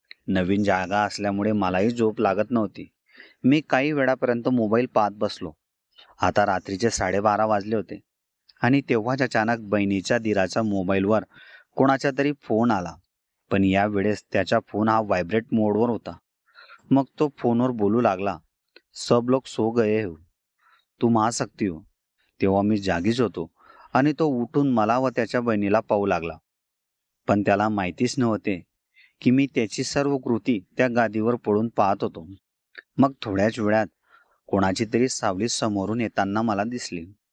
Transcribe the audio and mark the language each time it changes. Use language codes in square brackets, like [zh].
[mr] नवीन जागा असल्यामुळे मलाही झोप लागत नव्हती. मी काही वेळापर्यंत मोबाईल पाहत बसलो. आता रात्रीचे 12:30 वाजले होते आणि तेव्हाच अचानक बहिणीच्या दिराच्या मोबाईलवर कोणाचा तरी फोन आला. पण यावेळेस त्याचा फोन हा व्हायब्रेट मोडवर होता. मग तो फोनवर बोलू लागला, [hi] "सब लोग सो गए हो, तुम आ सकती हो." [mr] तेव्हा मी जागीच होतो आणि तो उठून मला व त्याच्या बहिणीला पाहू लागला. पण त्याला माहितीच नव्हते की मी त्याची सर्व कृती त्या गादीवर पडून पाहत होतो. मग थोड्याच वेळात कोणाची तरी सावली समोरून येताना मला दिसली.